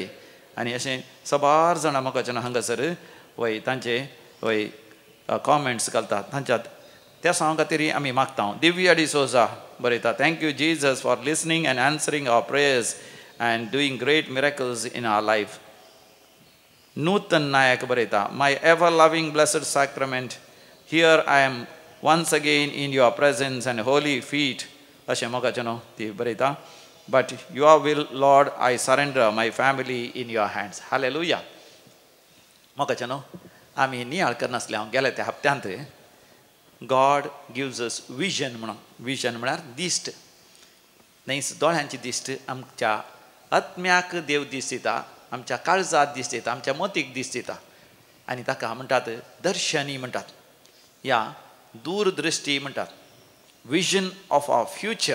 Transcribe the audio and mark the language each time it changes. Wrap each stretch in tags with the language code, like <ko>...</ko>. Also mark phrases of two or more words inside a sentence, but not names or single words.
<kok>आणि अशें सबार जाणां मोगाच्यान हांगासर वय तांचे वय कॉमेंट्स घालतात तांच्यात त्या सांग खातीर आमी मागता दिव्या डिसोजा बरयता</kok> <en>thank you Jesus for listening and answering our prayers and doing great miracles in our life नूतन नायक बरयता my ever loving Blessed Sacrament here I am once again in your presence and holy feet</en> <kok>अशें मोगाच्यान ती बरयता</kok> <en>but your will Lord I surrender my family in your hands hallelujah</en> <kok>मोगाच्यान आमी नियाळ करनासले हांव गेले त्या हप्त्यांत</kok> <en>God gives us vision</en> <kok>म्हणून विजन म्हळ्यार दिश्ट न्हय दोळ्यांची दिश्ट आमच्या आत्म्याक देव दिश्ट दिता आमच्या काळजात दिश्ट दिता आमच्या मोतीक दिश्ट दिता आनी ताका म्हणटात दर्शनी म्हणटात या दूरदृश्टी म्हणटात</kok> <en>vision of our future</en>